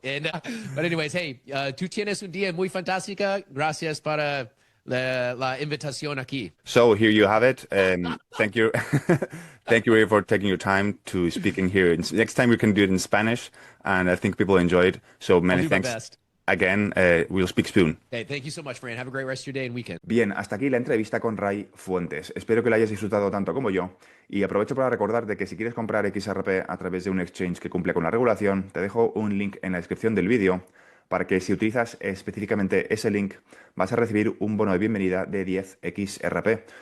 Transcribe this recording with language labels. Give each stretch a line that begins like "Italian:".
English: And, but anyways, hey,
Spanish: tú tienes un día muy fantástica. Gracias para la invitación aquí.
English: So here you have it. Thank you. Thank you, Ray, for taking your time to speaking here. Next time we can do it in Spanish, and I think people enjoy it. So many I'll do my thanks. best. Again, we'll speak soon. Hey, thank you so much, Fran. Have a great rest of your day and weekend.
Spanish: Bien, hasta aquí la entrevista con Ray Fuentes. Espero que la hayas disfrutado tanto como yo. Y aprovecho para recordarte que si quieres comprar XRP a través de un exchange que cumple con la regulación, te dejo un link en la descripción del vídeo para que si utilizas específicamente ese link vas a recibir un bono de bienvenida de 10 XRP.